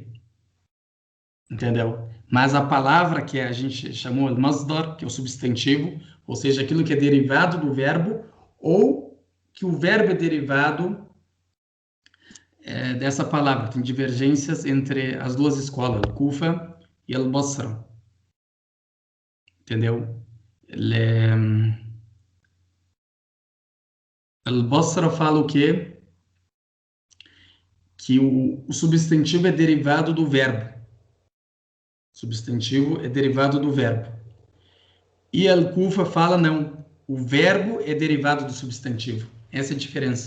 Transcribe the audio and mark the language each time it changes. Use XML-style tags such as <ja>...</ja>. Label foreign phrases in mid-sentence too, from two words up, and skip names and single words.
<pt>Entendeu? Mas a palavra que a gente chamou de masdar, que é o substantivo, ou seja, aquilo que é derivado do verbo, ou que o verbo é derivado dessa palavra. Tem divergências entre as duas escolas, Kufa e Al-Basra. Entendeu? Al-Basra fala o quê? Que o substantivo é derivado do verbo. Substantivo é derivado do verbo. E Al-Kufa fala não. O verbo é derivado do substantivo. Essa é a diferença.</pt>